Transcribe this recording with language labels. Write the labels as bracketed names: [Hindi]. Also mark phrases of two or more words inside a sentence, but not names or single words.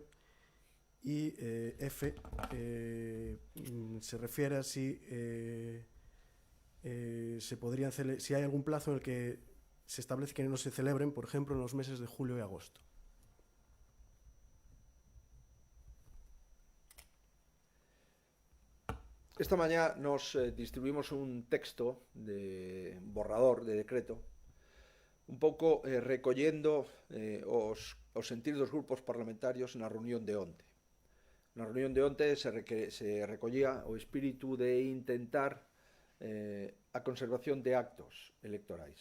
[Spanish] Y F se refiere a si si hay algún plazo en el que se establece que no se celebren, por ejemplo, en los meses de julio y agosto. Esta mañana nos distribuimos [Galician] un texto de borrador de decreto, un pouco recollendo os sentir dos grupos parlamentarios na reunión de onte. Na reunión de onte se recollía o espírito de intentar a conservación de actos electorais.